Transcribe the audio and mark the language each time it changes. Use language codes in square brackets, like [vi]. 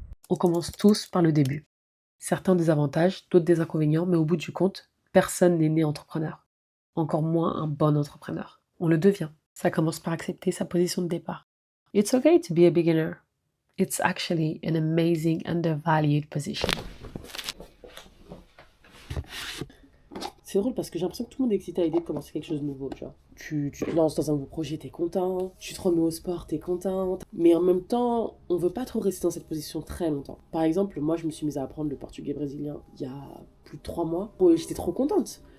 [fr] On commence tous par le début. Certains ont des avantages, d'autres des inconvénients, mais au bout du compte, personne n'est né entrepreneur. Encore moins un bon entrepreneur. On le devient. Ça commence par accepter sa position de départ. [en] It's okay to be a beginner. It's actually an amazing undervalued position. [fr] C'est drôle parce que j'ai l'impression que tout le monde est excité à l'idée de commencer quelque chose de nouveau, tu vois. Tu te lances dans un nouveau projet, t'es content. Tu te remets au sport, t'es content. Mais en même temps, on veut pas trop rester dans cette position très longtemps. Par exemple, moi, je me suis mise à apprendre le portugais brésilien il y a plus de 3 mois. J'étais trop contente.